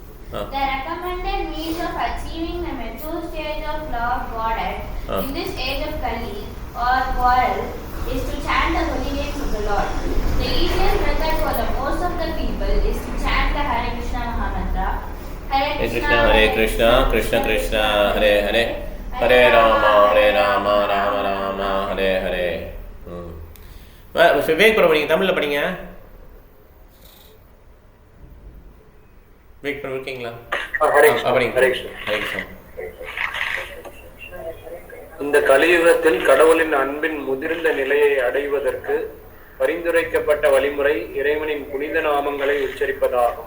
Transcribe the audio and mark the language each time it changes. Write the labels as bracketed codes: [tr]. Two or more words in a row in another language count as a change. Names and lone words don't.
[en] The recommended means of achieving the mature stage of love of Godhead in this age of Kali or Quarrel is to chant the holy names of the Lord. The easiest method for the most of the people is to chant the Hare Krishna Mahamantra. Hare Krishna, Krishna Krishna, Hare Hare, Hare Rama, Rama Rama, Hare Hare. [ta] விவேக் படம் படிங்க, தமிழில் படிங்க. விவேக் படம் இருக்கீங்களா? இந்த கலியுகத்தில் கடவுளின் அன்பின் முதிர்ந்த நிலையை அடைவதற்கு பரிந்துரைக்கப்பட்ட வழிமுறை இறைவனின் புனித நாமங்களை உச்சரிப்பதாகும்.